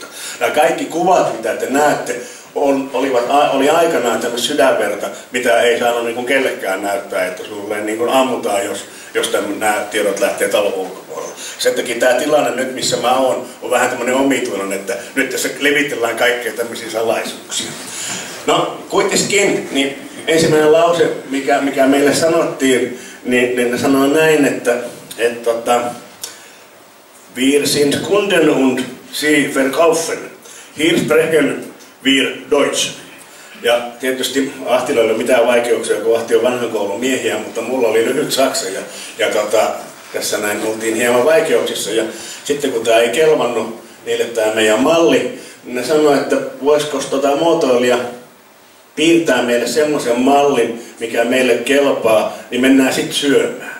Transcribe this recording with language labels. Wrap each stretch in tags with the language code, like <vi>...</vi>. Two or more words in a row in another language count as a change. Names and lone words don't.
<fi>Nämä kaikki kuvat, mitä te näette, oli aikanaan tämmöistä sydänverta, mitä ei saanut niin kuin kellekään näyttää, että sulle niin kuin ammutaan, jos nämä tiedot lähtee talon ulkopuolella. Sen takia tämä tilanne nyt, missä mä oon, on vähän tämmöinen omituinen, että nyt tässä levitellään kaikkea tämmöisiä salaisuuksia. No, kuitenkin, niin ensimmäinen lause, mikä meille sanottiin, niin ne sanoo näin, että</fi> <de>wir sind Kunden und sie verkaufen. Hier sprechen wir Deutsch.</de> <fi>Ja tietysti Ahtilla ei ole mitään vaikeuksia, kun Ahti on vanhan koulun miehiä, mutta mulla oli lyhyt saksa ja tässä näin oltiin hieman vaikeuksissa. Ja sitten kun tämä ei kelvannut niille tämä meidän malli, niin ne sanoi, että voisiko muotoilija piirtää meille semmoisen mallin, mikä meille kelpaa, niin mennään sitten syömään.</fi>